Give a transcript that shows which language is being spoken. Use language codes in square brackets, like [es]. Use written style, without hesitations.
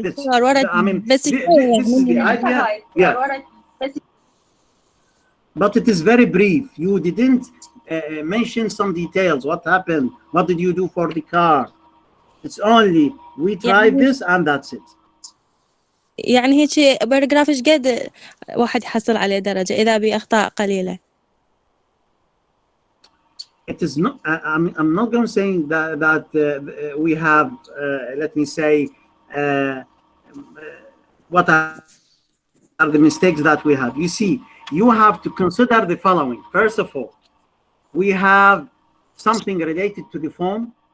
[en] This is the idea. Yeah. But it is very brief. You didn't mention some details. What happened? What did you do for the car? It's only we tried this and that's it. [ar] يعني هيك باراجراف ايش قد واحد يحصل عليه درجة إذا بأخطاء قليلة. [en] It is not. I'm not going to say that we have. Let me say, what are the mistakes that we have? You see, you have to consider the following. First of all, we have something related to the form.